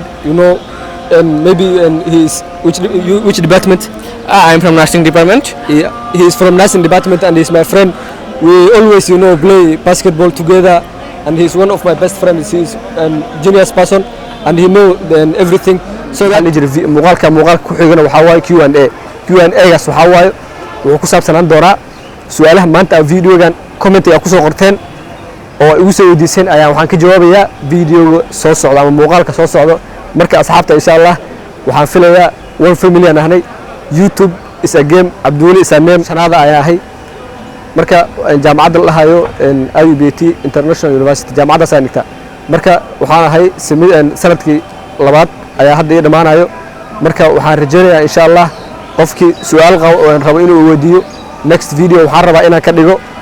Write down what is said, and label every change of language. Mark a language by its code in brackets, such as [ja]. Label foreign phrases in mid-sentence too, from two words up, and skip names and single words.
[en] You know, and maybe he's which department? I'm from nursing department. Yeah, he's from nursing department and he's my friend. We always, you know, play basketball together, and he's one of my best friends. He's a genius person, and he knows everything. [so] So that muuqaalka ku xigana waxa waaye Q&A gaas waxa waaye wuxuu ku saabsanaan doonaa su'aalaha maanta videogan comment ay ku soo qorteen oo igu soo weydiiseen ayaa waxaan ka jawaabayaa video soo socda ama muuqaalka soo socdo marka asxaabta insha Allah waxaan filayaa [en] one family [so] aan ahnay [en] YouTube is a game Abdul is a name [so] sanada ayaa ahay marka jaamacadda la hayo IUBAT International University jaamacadda saanigta marka waxaan ahay sanadkii labaad ayaa hadda ii dhamaanayo marka waxaan rajaynayaa insha Allah qofkii su'aal rabo inuu weydiiyo [en] next video [so] waxaan rabaa inaan ka dhigo